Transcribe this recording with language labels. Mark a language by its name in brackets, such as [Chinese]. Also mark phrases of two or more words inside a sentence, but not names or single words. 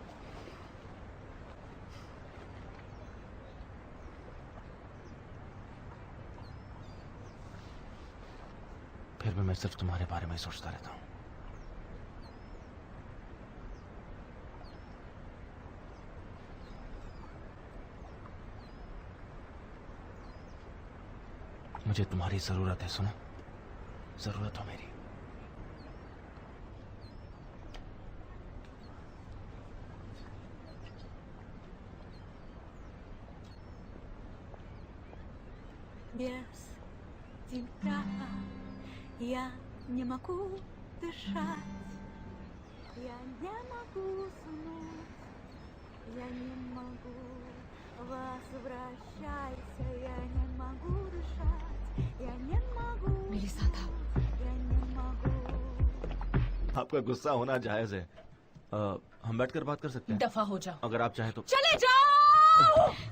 [Hindi] फिर भी मैं सिर्फ तुम्हारे बारे में सोचता रहता हूँ। मुझे तुम्हारी जरूरत है, सुनो, जरूरत हो मेरी। [Russian] Без тебя я не могу дышать, я не могу уснуть, я не могу. Возвращайся, я не могу дышать, я не могу. [Hindi] मेरे साथ आओ। [Russian] Я не могу. [Hindi] आपका गुस्सा होना जायज है। हम बैठकर बात कर सकते हैं? दफा हो जाओ। अगर आप चाहें तो। चले जाओ।